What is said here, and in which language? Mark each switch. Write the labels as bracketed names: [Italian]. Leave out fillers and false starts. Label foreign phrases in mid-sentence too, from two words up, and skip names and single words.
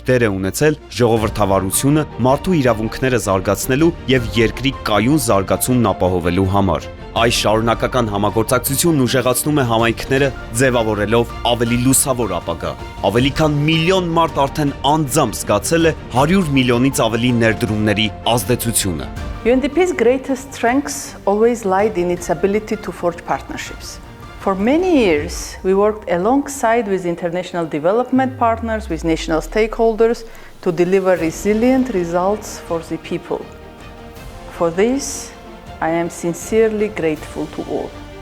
[Armenian] դեր է ունեցել ժողովրդավարությունը, մարդու իրավունքները զարգացնելու եւ երկրի կայուն զարգացումն ապահովելու համար։ Այս շարունակական համագործակցությունն ուժեղացնում է համայնքները, ձևավորելով ավելի լուսավոր ապագա։ Ավելի քան միլիոն մարդ արդեն անձամբ զգացել է 100 միլիոնից ավելի ներդրումների ազդեցությունը։ [English] UNDP's greatest strengths always lied in its ability to forge partnerships. For many years, we worked alongside with international development partners, with national stakeholders, to deliver resilient results for the people. For this, I am sincerely grateful to all.